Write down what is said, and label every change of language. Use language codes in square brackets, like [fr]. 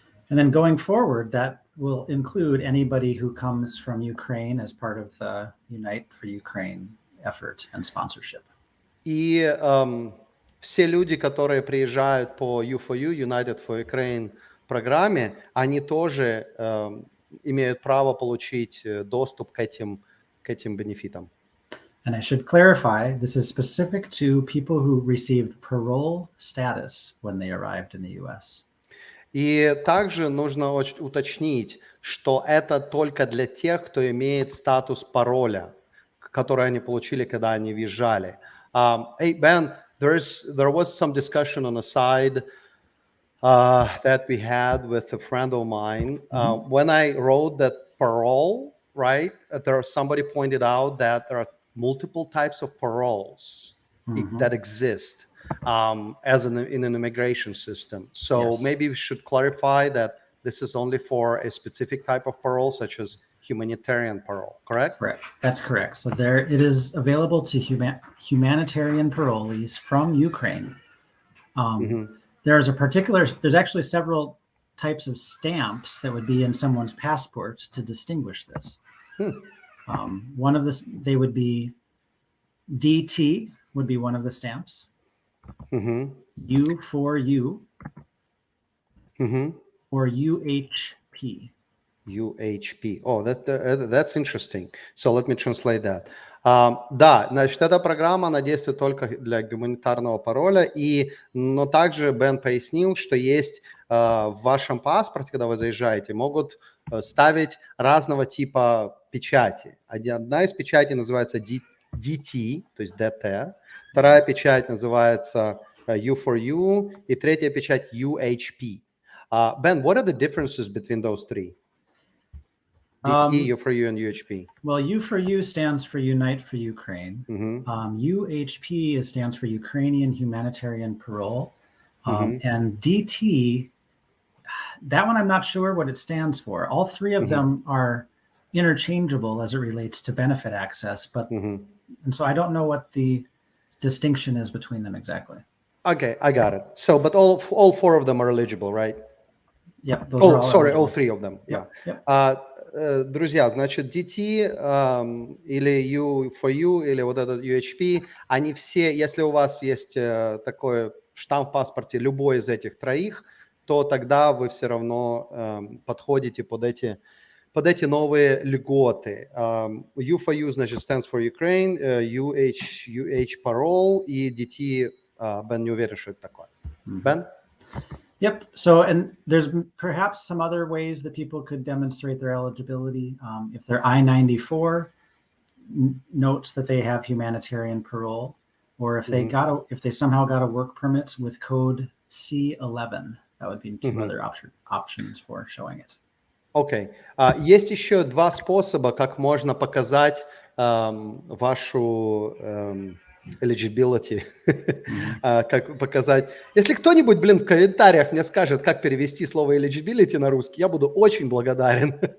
[en] And then going forward, that will include anybody who comes from Ukraine as part of the Unite for Ukraine effort and sponsorship. [ru] И все люди, которые приезжают по U4U, United for Ukraine программе, они тоже имеют право получить доступ к этим бенефитам. [en] And I should clarify, this is specific to people who received parole status when they arrived in the U.S. [ru] И также нужно уточнить, что это только для тех, кто имеет статус пароля, который они получили, когда они въезжали. [en] Hey, Ben, there was some discussion on the side that we had with a friend of mine. When I wrote that parole, right, somebody pointed out that there are multiple types of paroles that exist in an immigration system. So Yes. maybe we should clarify that this is only for a specific type of parole, such as humanitarian parole, correct? Correct. That's correct. So it is available to humanitarian parolees from Ukraine. There's actually several types of stamps that would be in someone's passport to distinguish this. One of they would be DT would be one of the stamps. U for you, or UHP. UHP. Oh, that's interesting. So let me translate that. [ru] Да, значит, эта программа, она действует только для гуманитарного пароля, но также Бен пояснил, что есть в вашем паспорте, когда вы заезжаете, могут ставить разного типа печати. Одна из печатей называется DT, то есть DT, вторая печать называется U for you, и третья печать UHP. [en] Ben, what are the differences between those three? DT, U for you, and UHP. Well, U for you stands for Unite for Ukraine. UHP stands for Ukrainian Humanitarian Parole. And DT, that one I'm not sure what it stands for. All three of them are interchangeable as it relates to benefit access, and so I don't know what the distinction is between them exactly. Okay, I got it. So, but all four of them are eligible, right? Yep. All three of them. Yeah. Yep. [ru] Друзья, значит, DT или U for you, или вот этот UHP, они все, если у вас есть такой штамп в паспорте, любой из этих троих, то тогда вы все равно подходите под эти новые льготы. U for you, значит, [en] stands for Ukraine, [ru] UH parole, и DT, Бен не уверен, что это такое. Бен? [en] Yep. So, and there's perhaps some other ways that people could demonstrate their eligibility. If their I-94 notes that they have humanitarian parole, or if they somehow got a work permit with code C11, that would be two other options for showing it. [ru] Окей. Есть еще два способа, как можно показать вашу eligibility, как показать. Если кто-нибудь, в комментариях мне скажет, как перевести слово eligibility на русский, я буду очень благодарен.